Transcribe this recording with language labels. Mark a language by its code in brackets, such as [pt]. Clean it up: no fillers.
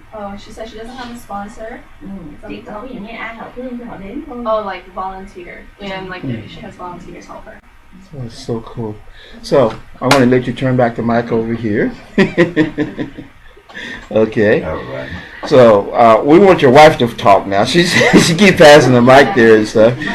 [en] She said she doesn't have a sponsor. [vi] Chỉ có ví dụ như ai họ thương thì họ đến thôi. [en] Oh, like volunteer. And like she has volunteers help her. That's so cool. So I want to let you turn back the mic over here. Okay. All right. So we want your wife to talk now. She keeps passing the mic there and stuff.